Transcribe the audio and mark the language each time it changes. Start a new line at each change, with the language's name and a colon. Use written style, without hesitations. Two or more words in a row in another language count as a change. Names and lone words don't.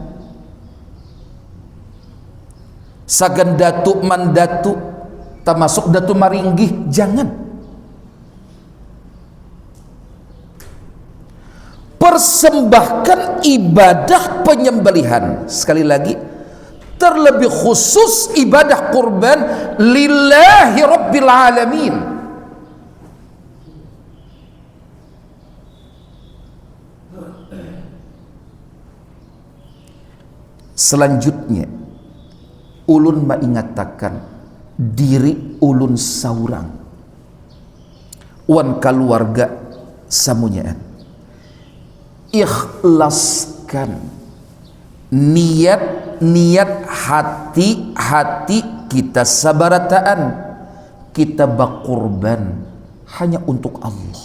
Banjar: Sagan Datuk Mandatu, termasuk Datuk Maringgih, jangan. Persembahkan ibadah penyembelihan, sekali lagi, terlebih khusus ibadah kurban,
Arabic: لله رب العالمين.
Banjar: Selanjutnya ulun mengatakan diri ulun saurang wan keluarga samunyaan, ikhlaskan niat hati kita sabarataan, kita bakurban hanya untuk Allah.